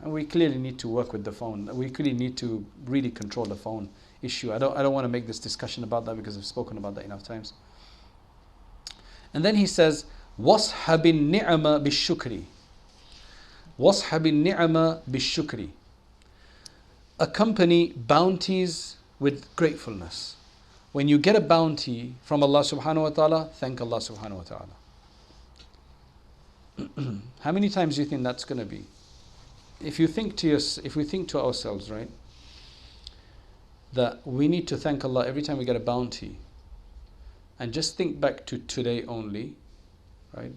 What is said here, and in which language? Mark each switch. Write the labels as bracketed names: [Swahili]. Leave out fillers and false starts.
[English] And we clearly need to work with the phone. We clearly need to really control the phone issue. I don't want to make this discussion about that because I've spoken about that enough times. And then he says, [Arabic] وَاصْحَبِ النِّعَمَ بِالشُّكْرِ وَاصْحَبِ النِّعَمَ بِالشُّكْرِ. [English] Accompany bounties with gratefulness. When you get a bounty from Allah subhanahu wa ta'ala, thank Allah subhanahu wa ta'ala. How many times do you think that's going to be? If we think to ourselves, right, that we need to thank Allah every time we get a bounty, and just think back to today only, right?